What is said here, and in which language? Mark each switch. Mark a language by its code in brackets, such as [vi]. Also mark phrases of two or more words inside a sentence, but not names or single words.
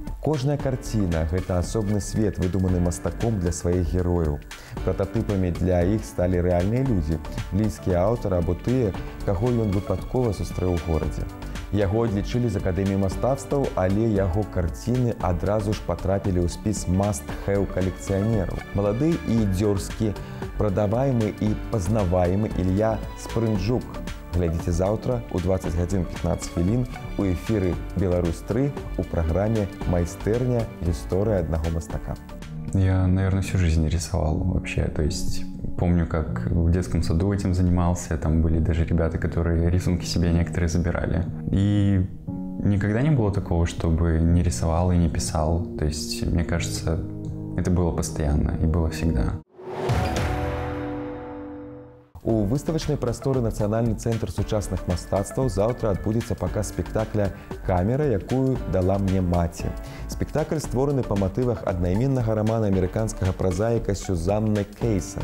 [be] Кожная карціна – гэта асобны свет, выдуманы мастаком для сваіх герояў. Прататыпамі для іх сталі рэальныя людзі, блізкія аўтара або тыя, каго ён выпадкова сустрэў у горадзе. Яго адлічылі з Акадэміі мастацтваў, але яго карціны адразу ж патрапілі ў спіс must-have калекцыянераў. Малады і дзёрзкі, прадаваемы і пазнаваемы Ілья Спрынджук. Глядзіце заўтра ў 20:15 у эфіры «Беларусь-3» у праграме «Майстэрня. Гісторыя аднаго мастака». [ru] Я, наверное, всю жизнь рисовал вообще, то есть помню, как в детском саду этим занимался, там были даже ребята, которые рисунки себе некоторые забирали. И никогда не было такого, чтобы не рисовал и не писал, то есть, мне кажется, Это было постоянно и было всегда. [be] У выставачнай прасторы Нацыянальны цэнтр сучасных мастацтваў заўтра адбудзецца паказ спектакля «Камера, якую дала мне маці». Спектакль створаны па матывах аднайменнага рамана амерыканскага празаіка Сюзанны Кейсон.